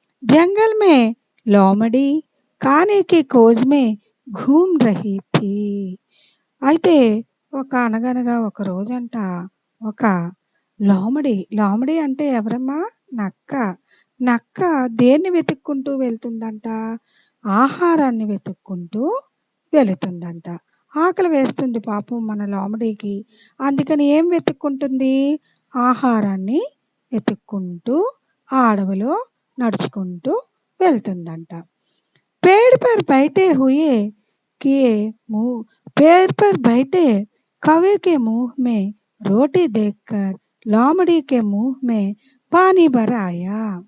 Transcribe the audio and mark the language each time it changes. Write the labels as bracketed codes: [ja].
[hi] जंगल में लोमड़ी खाने की खोज में घूम रही थी। [te] అయితే అనగనగా ఒక రోజంట ఒక లోమడి అంటే ఎవరమ్మా? నక్క దేన్ని వెతుక్కుంటూ వెళ్తుందంట? ఆహారాన్ని వెతుక్కుంటూ వెళుతుందంట. ఆకలి వేస్తుంది పాపం మన లోమడికి. అందుకని ఏం వెతుక్కుంటుంది? ఆహారాన్ని వెతుక్కుంటూ ఆ అడవిలో నడుచుకుంటూ వెళ్తుందంట. [hi] पेड़ पर बैठे कौवे के मुंह में रोटी देखकर लोमड़ी के मुंह में पानी भर आया।